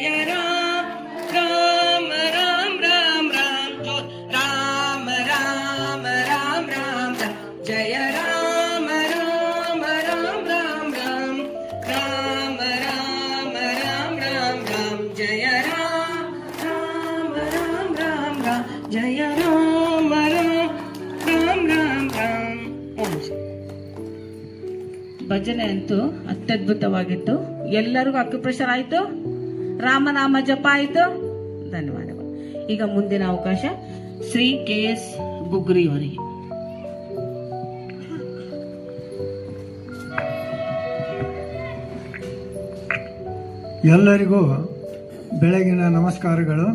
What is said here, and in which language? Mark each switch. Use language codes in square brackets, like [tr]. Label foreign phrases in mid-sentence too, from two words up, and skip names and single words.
[hi] राम, राम राम राम राम, जो राम राम राम राम राम, जय राम राम राम राम राम, राम राम राम राम राम, जय राम राम राम राम राम, जय राम राम राम राम राम. [kn] ಭಜನೆ ಅಂತೂ ಅತ್ಯದ್ಭುತವಾಗಿತ್ತು. ಎಲ್ಲರಿಗೂ ಅಕ್ಯುಪ್ರೆಷರ್ ಆಯ್ತು, ರಾಮನಾಮ ಜಪ ಆಯ್ತು. ಧನ್ಯವಾದಗಳು. ಈಗ ಮುಂದಿನ ಅವಕಾಶ ಶ್ರೀ KS ಬುಗ್ರಿ ಅವರಿಗೆ. ಎಲ್ಲರಿಗೂ ಬೆಳಗಿನ ನಮಸ್ಕಾರಗಳು.